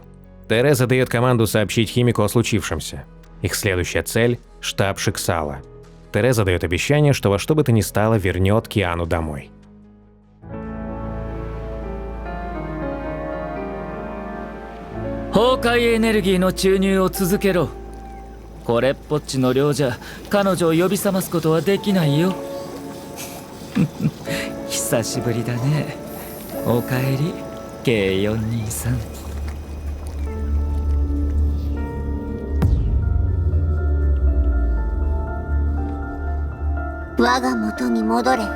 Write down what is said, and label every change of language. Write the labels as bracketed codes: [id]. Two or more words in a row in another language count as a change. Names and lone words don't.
[ru] Тереза дает команду сообщить Химику о случившемся. Их следующая цель – штаб Шексала. Тереза дает обещание, что во что бы то ни стало вернет Киану домой. [ja] Hawkeye エネルギーの注入を続けろ。これっぽっちの量じゃ彼女を呼び覚ますことはできないよ。久しぶりだね。おかえり K423。我が元に戻れ。